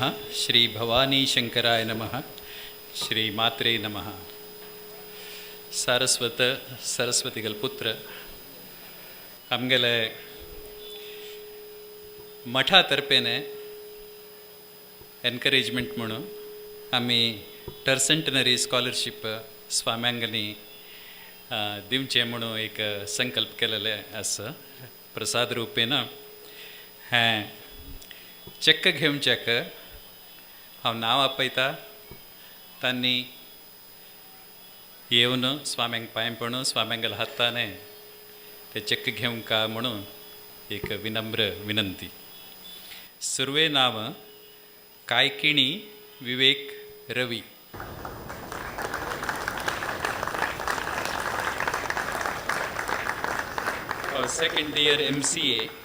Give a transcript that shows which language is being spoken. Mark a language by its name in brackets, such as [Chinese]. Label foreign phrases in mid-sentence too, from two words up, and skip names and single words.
[Sanskrit] श्री भवानी शंकराय नमः. श्री मात्रे नमः. [Konkani] सरस्वतीगल पुत्र आमगेले मठा तर्फेने एनकरेजमेंट म्हणून आमी [English] tercentenary scholarship [Konkani] स्वाम्यांगनी दिवचे म्हणून एक संकल्प केलेले आसा. प्रसाद रुपेन हें चेक घेवच्याक हांव नांव आपयता. तांणी येवन स्वाम्यांक पांय पडून स्वाम्यांगेल हाताने ते चेक घेवंक का म्हणून एक विनम्र विनंती. सुरवे नाव कायकिणी विवेक रवी. [English] second year MCA.